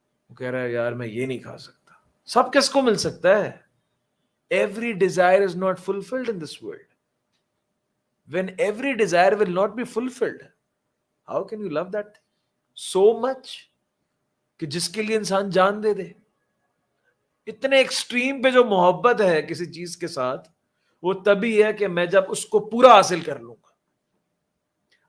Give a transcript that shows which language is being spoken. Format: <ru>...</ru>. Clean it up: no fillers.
<ur>وہ کہہ رہا ہے یار میں یہ نہیں کھا سکتا. سب کس کو مل سکتا ہے؟</ur> <en>Every desire is not fulfilled in this world. When every desire will not be fulfilled, how can you love that so much</en> <ur>کہ جس کے لیے انسان جان دے دے؟ اتنے ایکسٹریم پہ جو محبت ہے کسی چیز کے ساتھ, وہ تبھی ہے کہ میں جب اس کو پورا حاصل کر لوں گا.</ur>